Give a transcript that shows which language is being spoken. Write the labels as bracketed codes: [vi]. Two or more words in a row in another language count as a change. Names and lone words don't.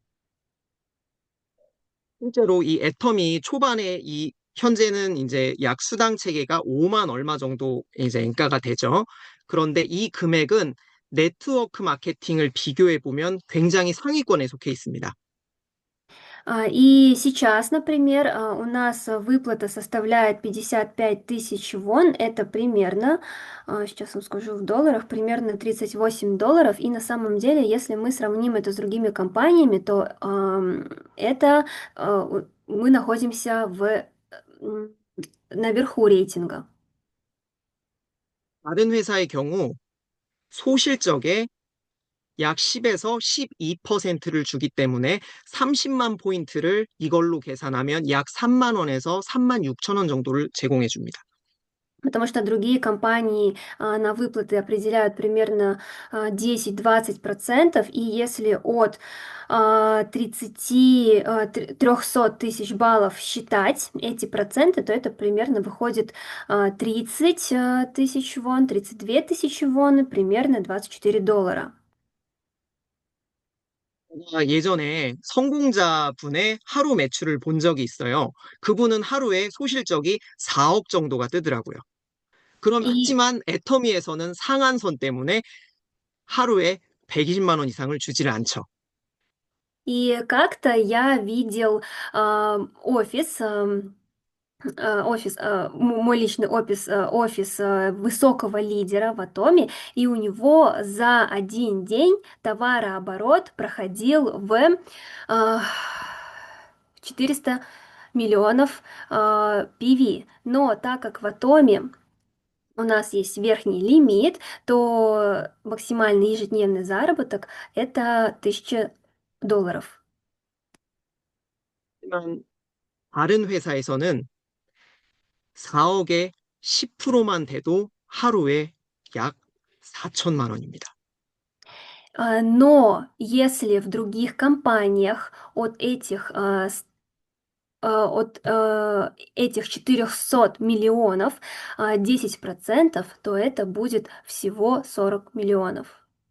[ko] 실제로 이 애텀이 초반에 현재는 이제 약 수당 체계가 5만 얼마 정도 이제 엔가가 되죠. 그런데 이 금액은 네트워크 마케팅을 비교해 보면 굉장히 상위권에 속해 있습니다. [ru] И сейчас, например, у нас выплата составляет 55 тысяч вон, это примерно, сейчас вам скажу в долларах, примерно $38. И на самом деле, если мы сравним это с другими компаниями, то мы находимся м, наверху рейтинга. [ko] 다른 회사의 경우 소실적에 약 10에서 12%를 주기 때문에 30만 포인트를 이걸로 계산하면 약 3만 원에서 3만 6천 원 정도를 제공해 줍니다. [ru] Потому что другие компании на выплаты определяют примерно 10-20%, и если от 300 тысяч баллов считать эти проценты, то это примерно выходит 30 тысяч вон, 32 тысячи вон, и примерно $24. [ko] 제가 예전에 성공자분의 하루 매출을 본 적이 있어요. 그분은 하루에 소실적이 4억 정도가 뜨더라고요. [ru] И [ko] 하지만 애터미에서는 상한선 때문에 하루에 120만 원 이상을 주지를 않죠. [ru] И как-то я видел офис, мой личный офис высокого лидера в Атоме, и у него за один день товарооборот проходил в а, 400 миллионов PV. Но так как в Атоме у нас есть верхний лимит, то максимальный ежедневный заработок это $1000. [ko] 하지만 다른 회사에서는 4억에 10%만 돼도 하루에 약 4천만 원입니다. [ru] Но если в других компаниях от этих 400 миллионов 10%, то это будет всего 40 миллионов.